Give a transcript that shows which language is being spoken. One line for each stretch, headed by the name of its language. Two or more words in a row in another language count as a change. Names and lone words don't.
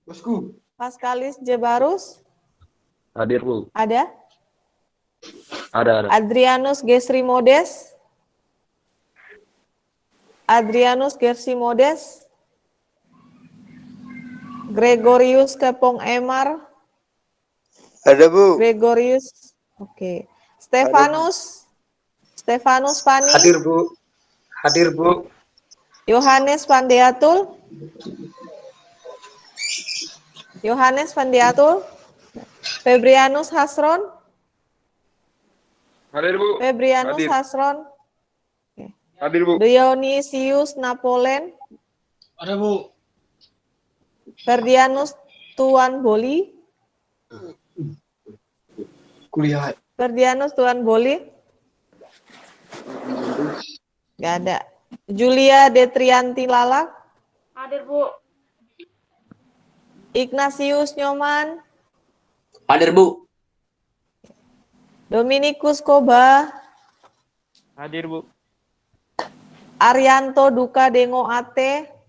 Indonesian: Pascalis Jebarus. Hadir, Bu. Ada? Ada. Adrianus Gesrimodes. Adrianus Gersimodes. Gregorius Kepong Emar. Ada, Bu. Gregorius. Oke. Stefanus. Stefanus Pani. Hadir, Bu. Hadir, Bu. Yohanes Pandiatul. Yohanes Pandiatul. Febrianus Hasron. Hadir, Bu. Febrianus Hadir. Hasron. Hadir, Bu. Dionysius Napolen. Ada, Bu. Ferdianus Tuan Boli. Kuliah. Ferdianus Tuan Boli. Gak ada. Julia Detrianti Lalak. Hadir, Bu. Ignatius Nyoman. Hadir, Bu. Dominikus Koba. Hadir, Bu. Arianto Duka Dengo Ate.